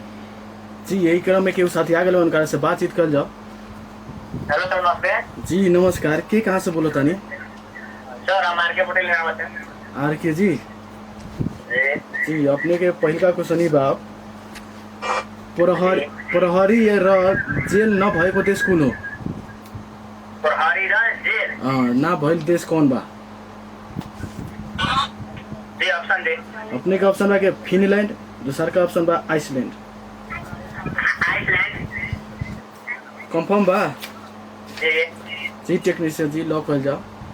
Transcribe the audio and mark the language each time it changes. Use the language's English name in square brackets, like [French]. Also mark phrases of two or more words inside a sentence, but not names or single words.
[Bhojpuri] जी यही क्रम में केहू साथी आ गए, उनका से बातचीत कर जाओ। हेलो सर नमस्ते। जी नमस्कार, के कहाँ से बोलो तानी? सर हम आर के पटेल नाम है। आर के जी जी अपने के पहिलका क्वेश्चन ही बा, [Nepali] प्रहरी जेल न भएको देश कुन हो? प्रहरी र जेल [Bhojpuri] ना भइल देश कौन बा? जी ऑप्शन दे। अपने का ऑप्शन बा के फिनलैंड, दूसरा का ऑप्शन बा आइसलैंड। आइसलैंड कंफर्म बा? जी जी टेक्नीशियन जी लॉक कर जाओ।